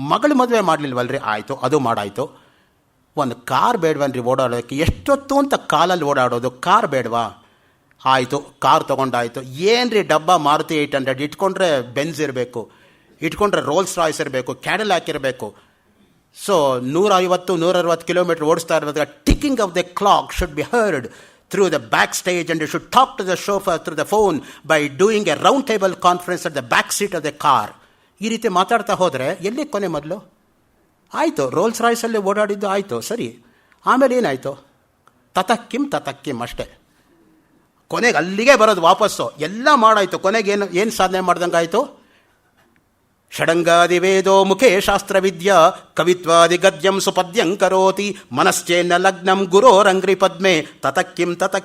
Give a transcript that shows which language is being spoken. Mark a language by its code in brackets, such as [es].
[kn] ಮಗಳು ಮದುವೆ ಮಾಡಲಿಲ್ವಲ್ರಿ, ಆಯಿತು ಅದು ಮಾಡಾಯಿತು. ಒಂದು ಕಾರ್ ಬೇಡವನ್ರಿ ಓಡಾಡೋದಕ್ಕೆ, ಎಷ್ಟೊತ್ತು ಅಂತ ಕಾಲಲ್ಲಿ ಓಡಾಡೋದು, ಕಾರ್ ಬೇಡವಾ, ಆಯಿತು ಕಾರ್ ತೊಗೊಂಡಾಯಿತು. ಏನ್ರಿ ಡಬ್ಬ ಮಾರುತಿ 800 ಇಟ್ಕೊಂಡ್ರೆ ಬೆನ್ಸ್ ಇರಬೇಕು, ಇಟ್ಕೊಂಡ್ರೆ ರೋಲ್ಸ್ ರಾಯ್ಸ್ ಇರಬೇಕು, ಕ್ಯಾಡಲ್ ಹಾಕಿರಬೇಕು. ಸೊ 150-160 ಕಿಲೋಮೀಟರ್ ಓಡಿಸ್ತಾ ಇರುವಾಗ [en] Ticking of the clock should be heard through the backstage, and you should talk to the chauffeur through the phone by doing a round table conference at the back seat of the car. [kn] ಈ ರೀತಿ ಮಾತಾಡ್ತಾ ಹೋದರೆ ಎಲ್ಲಿ ಕೊನೆ? ಮೊದಲು ಆಯಿತು rolls ರಾಯ್ಸಲ್ಲಿ ಓಡಾಡಿದ್ದು ಆಯಿತು, ಸರಿ. ಆಮೇಲೆ ಏನಾಯಿತು? ತತಕ್ಕಿಂ ಅಷ್ಟೇ. ಕೊನೆಗೆ ಅಲ್ಲಿಗೆ ಬರೋದು ವಾಪಸ್ಸು. ಎಲ್ಲ ಮಾಡಾಯಿತು, ಕೊನೆಗೆ ಏನು ಸಾಧನೆ ಮಾಡ್ದಂಗೆ ಆಯಿತು? [sa] ಷಡಂಗಾದಿ ವೇದೋ ಮುಖೇ ಶಾಸ್ತ್ರವಿದ್ಯಾ ಕವಿತ್ವಾದಿ ಗದ್ಯಂ ಸುಪದ್ಯಂ ಕರೋತಿ ಮನಶ್ಚೇನ್ನ ಲಗ್ನಂ ಗುರೋರಂಗ್ರಿ ಪದ್ಮೆ ತತಕ್ಕಿಂ.